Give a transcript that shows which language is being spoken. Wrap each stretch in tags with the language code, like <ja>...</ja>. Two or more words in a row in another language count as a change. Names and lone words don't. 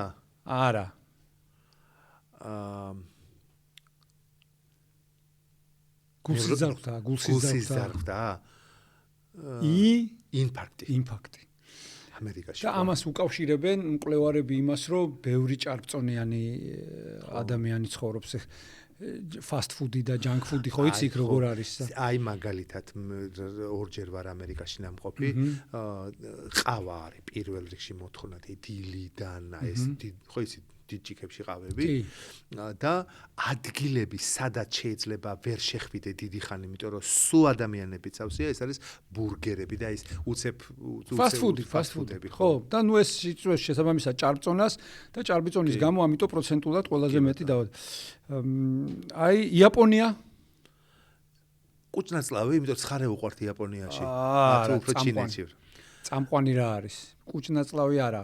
<ka>არა. გულსიზრხვთა. ინფარქტი. ამერიკაში. და ამას უკავშირებენ მკვლევარები იმას, რომ ბევრი ჭარბწონიანი ადამიანი ცხოვრობს</ka> <en>fast food-</en> <ka>ი და</ka> <en>junk food-</en> <ka>ი ხო იცი როგორ არის? აი მაგალითად ორჯერ ვარ ამერიკაში ნამყოფი, ყავა არის პირველ რიგში მოთხოვნა დილიდან ეს ხო იცი დიდ ჭიქებში ყავები და ადგილები სადაც შეიძლება ვერ შეხვიდე დიდი ხანი, იმიტომ რომ სულ ადამიანები წავსია, ეს არის ბურგერები და ის უცებ</ka> <en>fast food-ები.</en> <ka>ხო, და ნუ ეს იწვევს შესაბამისად ჭარბწონას და ჭარბწონის გამო ამიტომ პროცენტულად ყველაზე მეტი დაავადება. აი იაპონია კუჭნაწლავი, იმიტომ ცხარე უყვართ იაპონიაში. არა, უფრო ჩინეთში. წამყვანი რა არის? კუჭნაწლავი არა.</ka>